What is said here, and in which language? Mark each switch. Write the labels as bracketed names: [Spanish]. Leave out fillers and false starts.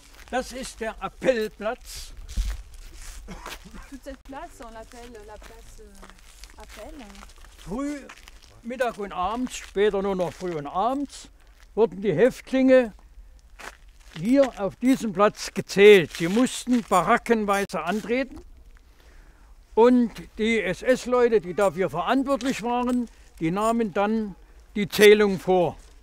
[German] Das ist der Appellplatz. [French] Toute cette place, on l'appelle la place Appel. [German] Früh, Mittag und abends, später nur noch früh und abends, wurden die Häftlinge hier auf diesem Platz gezählt. Sie mussten barackenweise antreten und die SS-Leute, die dafür verantwortlich waren, die nahmen dann die Zählung vor.